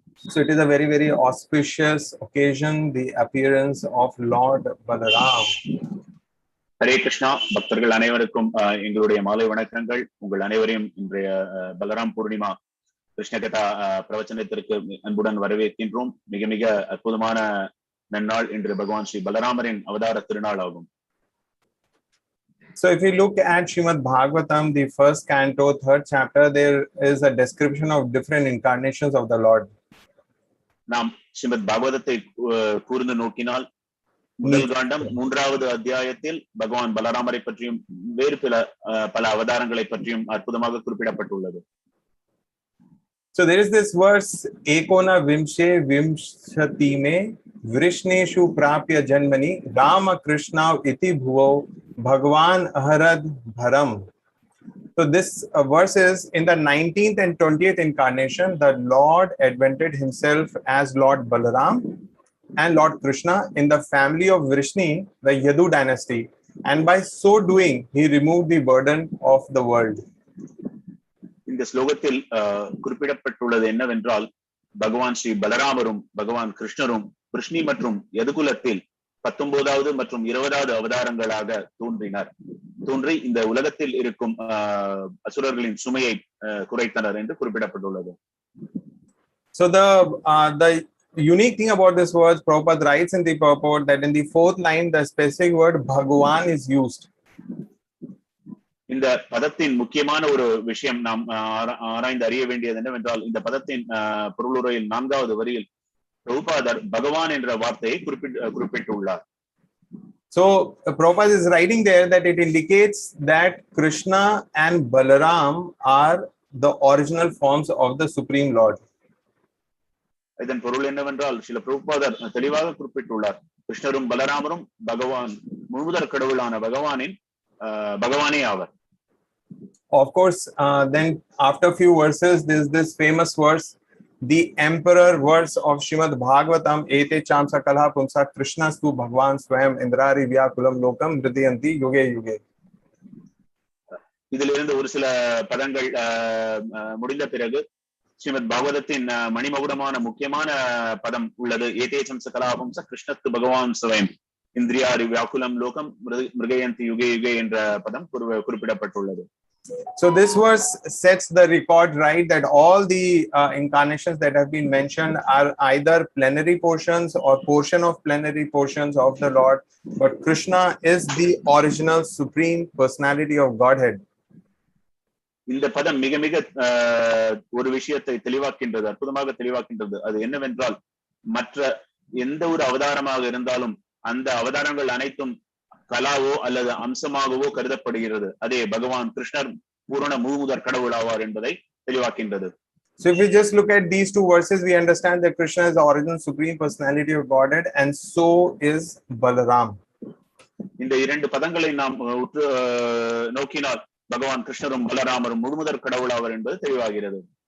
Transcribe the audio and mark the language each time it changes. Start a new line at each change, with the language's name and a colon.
English: So it is a very, very auspicious occasion, the appearance of Lord Balaram.
Tamil: Hare Krishna. பக்தர்கள் அனைவருக்கும் எங்களுடைய மாலை வணக்கங்கள். உங்கள் அனைவரையும் இன்றைய பலராம் பூர்ணிமா கிருஷ்ணகதா பிரவச்சனத்திற்கு அன்புடன் வரவேற்கின்றோம். மிக மிக அற்புதமான நன்னாள் இன்று பகவான் ஸ்ரீ பலராமரின் அவதார திருநாள் ஆகும்.
English: So if we look at Srimad Bhagavatam, the first canto, third chapter, there is a description of different incarnations of the Lord.
Tamil: நாம் ஸ்ரீமத் பாகவதத்தை கூர்ந்து நோக்கினால் முதல் காண்டம் மூன்றாவது அத்தியாயத்தில் பகவான் பலராமரை பற்றியும் வேறு பல அவதாரங்களை பற்றியும் அற்புதமாக குறிப்பிடப்பட்டுள்ளது.
English: So there is this verse
Sanskrit: ekona vimshe vimshati me vrishneshu prapya janmani rama krishna iti bhuvo bhagwan aharad bharam.
English: So this verse is in the 19th and 20th incarnation, the Lord advented himself as Lord Balaram and Lord Krishna in the family of Vrishni, the Yadu dynasty, and by so doing he removed the burden of the world.
Tamil: இந்த ஸ்லோகத்தில் குறிப்பிடப்பட்டுள்ளது என்னவென்றால், பகவான் ஸ்ரீ பலராமரும் பகவான் கிருஷ்ணரும் விஷ்ணி மற்றும் யதுகுலத்தில் 19வது மற்றும் 20வது அவதாரங்களாக தோன்றி இந்த உலகத்தில் இருக்கும் அசுரர்களின் சுமையை குறைத்தனர் என்று குறிப்பிடப்பட்டுள்ளது.
English: So the unique thing about this verse, Prabhupada writes in the purport that in the fourth line, the specific word Bhagwan is used.
Tamil: இந்த பதத்தின் முக்கியமான ஒரு விஷயம் நாம் ஆராய்ந்து அறிய வேண்டியது என்னவென்றால், இந்த பதத்தின் பொருளுரையில் 4வது வரியில் பிரபுபாதர் பகவான் என்ற வார்த்தையை குறிப்பிட்டுள்ளார்.
English: So Prabhupada is writing there that it indicates that Krishna and Balaram are the original forms of the Supreme Lord.
Tamil: இதன் பொருள் என்னவென்றால், சில பிரபுபாதர் தெளிவாக குறிப்பிட்டுள்ளார், கிருஷ்ணரும் பலராமரும் பகவான் முழுமுதற் கடவுளான பகவானே ஆவர்.
English: Of course, then after a few verses, there is this famous verse, the emperor verse of Srimad Bhagavatam,
Sanskrit: ete cham sakala pumsa krishnastu bhagwan swayam indrari vyakulam lokam hridayanti yuge yuge.
Tamil: இதிலிருந்து ஒரு சில பதங்கள் முடிந்த பிறகு ஸ்ரீமத் பாகவதத்தின் மணிமகுடமான முக்கியமான பதம் உள்ளது.
Sanskrit: ஏதேச்சம் சகலாபம்ச கிருஷ்ணத்து பகவான் ஸ்வயம் இந்திரியாரி வியாக்குலம் லோகம் மிருகயந்தி யுகே யுகே
Tamil: என்ற பதம் குறிப்பிடப்பட்டுள்ளது.
English: So this verse sets the record right that all the incarnations that have been mentioned are either plenary portions or portion of plenary portions of the Lord, but Krishna is the original supreme personality of Godhead.
Tamil: இந்த பதம் மிக மிக ஒரு விஷயத்தை தெளிவாக்கின்றது, அற்புதமாக தெளிவாக்கின்றது. அது என்னவென்றால், மற்ற எந்த ஒரு அவதாரமாக இருந்தாலும் அந்த அவதாரங்கள் அனைத்தும் கலாவோ அல்லது அம்சமாகவோ கருதப்படுகிறது. அதே பகவான் கிருஷ்ணர் பூரண முழுமுதற் கடவுள் ஆவார் என்பதை தெளிவாக்கின்றது.
English: So if we just look at these two verses, we understand that Krishna is the original supreme personality of Godhead, and so is Balaram.
Tamil: இந்த இரண்டு பதங்களை நாம் நோக்கினால் பகவான் கிருஷ்ணரும் பலராமரும் முழுமுதற் கடவுள் ஆவர் என்பது தெளிவாகிறது.